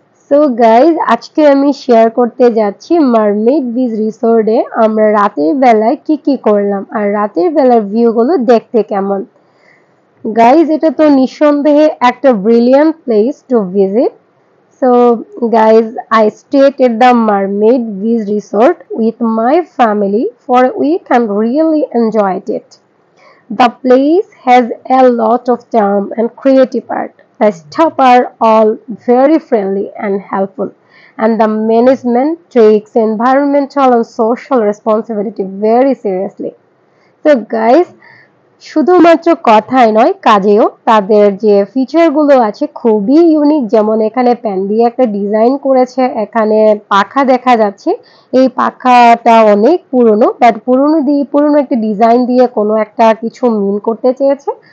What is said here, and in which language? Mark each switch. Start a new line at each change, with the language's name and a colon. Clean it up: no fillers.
English: So guys,
Bangla: আজকে আমি share করতে যাচ্ছি মারমেড বিচ রিসোর্টে আমরা রাতের বেলায় কি করলাম আর রাতের বেলার ভিউগুলো দেখতে কেমন।
English: guys
Bangla: এটা তো নিঃসন্দেহে একটা
English: Brilliant place to visit. So guys, I stayed at the Mermaid Beach Resort with my family for a week and really enjoyed it. The place has a lot of charm and creative art. The staff are all very friendly and helpful, and the management takes environmental and social responsibility very seriously. So guys,
Bangla: শুধুমাত্র কথাই নয় কাজেও তাদের যে ফিচারগুলো আছে খুবই unique. যেমন এখানে প্যান দিয়ে একটা ডিজাইন করেছে, এখানে পাখা দেখা যাচ্ছে। এই পাখাটা অনেক পুরনো, বাট পুরনো একটা ডিজাইন দিয়ে কোনো একটা কিছু মিন করতে চেয়েছে।